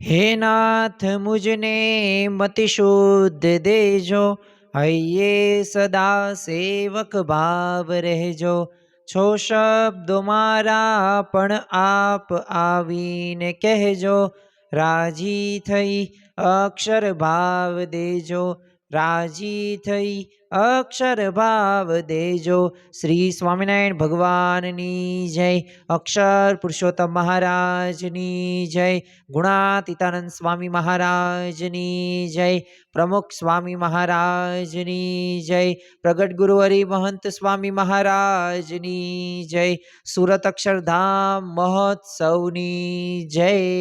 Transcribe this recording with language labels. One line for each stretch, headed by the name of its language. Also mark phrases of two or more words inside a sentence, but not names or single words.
Gujarati: નાથ મુજને મતિ શુદ્ધ દેજો, હૈયે સદા સેવક ભાવ રહેજો। છો શબ્દો મારા પણ આપ આવીને કહેજો, રાજી થઈ અક્ષર ભાવ દેજો, રાજી થઈ અક્ષર ભાવ દેજો। શ્રી સ્વામિનારાયણ ભગવાનની જય, અક્ષર પુરુષોત્તમ મહારાજની જય, ગુણાતીતાનંદ સ્વામી મહારાજની જય, પ્રમુખ સ્વામી મહારાજની જય, પ્રગટ ગુરુ હરિ મહંત સ્વામી મહારાજની જય, સુરત અક્ષરધામ મહોત્સવની જય।